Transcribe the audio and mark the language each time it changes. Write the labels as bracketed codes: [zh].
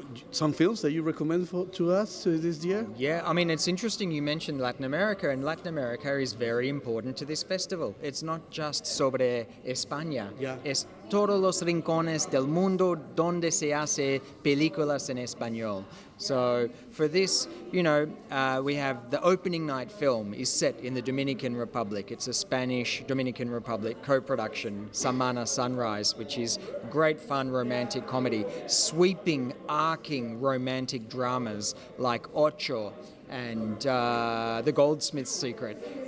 [en] Some films that you recommend to us this year? Yeah, I mean, it's interesting you mentioned Latin America, and Latin America is very important to this festival. It's not just [es] sobre España. [en] Yeah. [es] Es todos los rincones del mundo donde se hace películas en español. [en] So for this, we have the opening night film is set in the Dominican Republic. It's a Spanish-Dominican Republic co-production, Samana Sunrise, which is great fun romantic comedy, sweeping, arcing romantic dramas like Ocho and The Goldsmith's Secret.